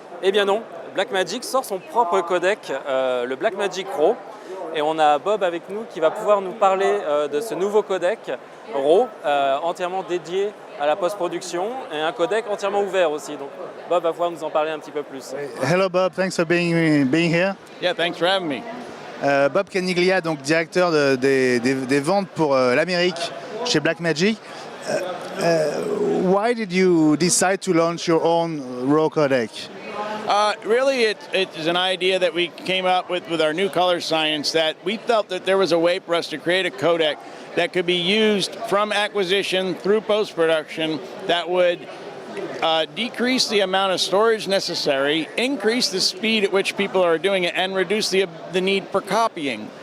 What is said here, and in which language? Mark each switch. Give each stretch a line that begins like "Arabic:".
French: Eh bien non, Blackmagic sort son propre codec, le Blackmagic Raw. Et on a Bob avec nous qui va pouvoir nous parler de ce nouveau codec Raw, entièrement dédié à la post-production et un codec entièrement ouvert aussi. Donc Bob va pouvoir nous en parler un petit peu plus.
English: Hello Bob, thanks for being here. Yeah, thanks for having me.
French: Bob Caniglia, donc directeur des ventes pour l'Amérique chez Blackmagic.
English: Why did you decide to launch your own RAW codec? Really, it is an idea that we came up with our new color science, that we felt that there was a way for us to create a codec that could be used from acquisition through post-production that would decrease the amount of storage necessary, increase the speed at which people are doing it, and reduce the need for copying.